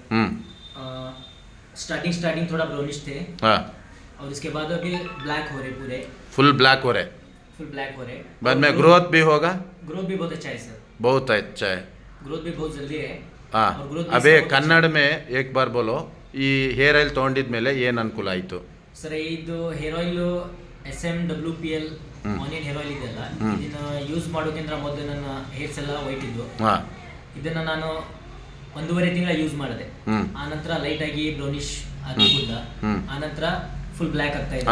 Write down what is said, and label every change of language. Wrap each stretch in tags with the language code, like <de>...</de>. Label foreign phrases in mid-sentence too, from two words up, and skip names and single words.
<hi>हम्म। स्टार्टिंग थोड़ा ब्राउनिश थे, हाँ। और उसके बाद अभी ब्लैक हो रहे पूरे,</hi> <en>full black</en> <hi>हो रहे,</hi> <en>full black</en> <hi>हो रहे। बाद और में ग्रोथ भी होगा। ग्रोथ भी बहुत अच्छा है सर, बहुत अच्छा है। ग्रोथ भी बहुत जल्दी है। हाँ, और ग्रोथ अबे कन्नड़ में एक बार बोलो,</hi> <kn>ಈ</kn> <en>hair oil</en> <kn>ತೊಗೊಂಡಿದ್ಮೇಲೆ ಏನು ಅನುಕೂಲ ಆಯಿತು? ಸರ್ ಇದು</kn> <en>hair oil SMWPL onion hair oil</en> <kn>ಇದೆಯಲ್ಲ, ಇದನ್ನ ಯೂಸ್ ಮಾಡೋಕ್ಕಿಂತ ಮೊದಲು ನನ್ನ ಹೇರ್ಸ್ ಎಲ್ಲ ವೈಟ್ ಇದ್ದು. ಹಾಂ. ಇದನ್ನ ನಾನು 1.5 ತಿಂಗಳ ಯೂಸ್ ಮಾಡಿದೆ. ಆ ನಂತರ ಲೈಟ್ ಆಗಿ ಬ್ರೌನಿಶ್ ಆಗಿಲ್ಲ, ಆ ನಂತರ</kn> <en>full black</en> <kn>ಆಗ್ತಾ ಇದೆ.</kn>